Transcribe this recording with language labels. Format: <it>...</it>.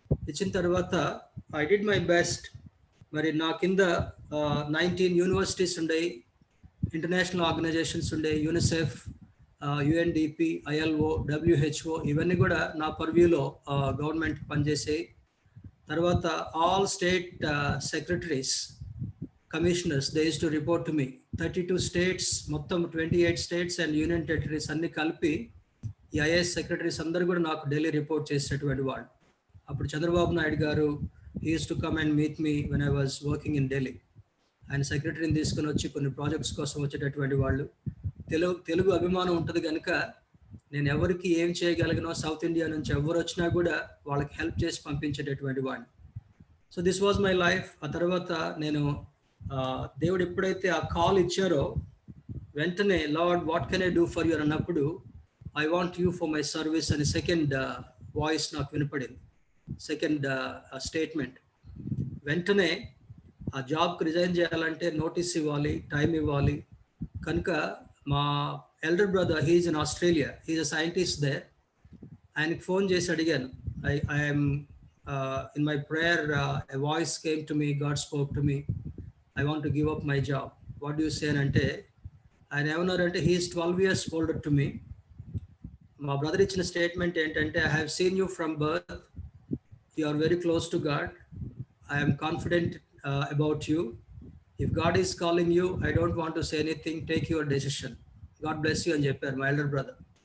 <te>ఇచ్చిన తర్వాత</te> <en>I did my best.</en> <te>మరి నా కింద 19 యూనివర్సిటీస్ ఉండేవి, ఇంటర్నేషనల్ ఆర్గనైజేషన్స్ ఉండే, యూనిసెఫ్, యుఎన్డిపి, ఐఎల్ఓ, డబ్ల్యూహెచ్ఓ ఇవన్నీ కూడా నా పర్వ్యూలో గవర్నమెంట్ పనిచేసాయి.</te> <en>తర్వాత all state secretaries, commissioners they used to report to me.</en> <te>32 states, మొత్తం 28 స్టేట్స్ అండ్ యూనియన్ టెరిటరీస్ అన్ని కలిపి ఈ ఐఏఎస్ సెక్రటరీస్ అందరూ కూడా నాకు డైలీ రిపోర్ట్ చేసేటటువంటి వాళ్ళు. అప్పుడు చంద్రబాబు నాయుడు గారు</te> <en>he used to come and meet me when I was working in Delhi.</en> <te>ఆయన సెక్రటరీని తీసుకొని వచ్చి కొన్ని ప్రాజెక్ట్స్ కోసం వచ్చేటటువంటి వాళ్ళు. తెలుగు అభిమానం ఉంటుంది కనుక నేను ఎవరికి ఏం చేయగలిగినో సౌత్ ఇండియా నుంచి ఎవరు వచ్చినా కూడా వాళ్ళకి హెల్ప్ చేసి పంపించేటటువంటి వాడిని.</te> <en>So this was my life.</en> <te>ఆ తర్వాత నేను దేవుడు ఎప్పుడైతే ఆ కాల్ ఇచ్చారో వెంటనే</te> <en>Lord what can I do for you</en> <te>అన్నప్పుడు</te> <en>I want you for my service</en> <te>అని సెకండ్ వాయిస్ నాకు వినపడింది, సెకండ్ స్టేట్మెంట్. వెంటనే ఆ జాబ్కి రిజైన్ చేయాలంటే నోటీస్ ఇవ్వాలి, టైం ఇవ్వాలి. కనుక మా</te> <en>Elder brother he's in Australia, he's a scientist there.</en> <te>ఆయనకి ఫోన్ చేసి అడిగాను,</te> <en>I'm in my prayer a voice came to me, God spoke to me, I want to give up my job, what you say</en> <te>అంటే ఆయన ఏమన్నారంటే</te> <en>He's 12 years older to me.</en> <te>మా brother ఇచ్చిన statement ఏంటంటే</te> <en>I have seen you from birth, you are very close to God, I am confident about you, if God is calling you I don't want to say anything, take your decision, God bless you</en> <te>అని చెప్పారు మా elder brother.</te>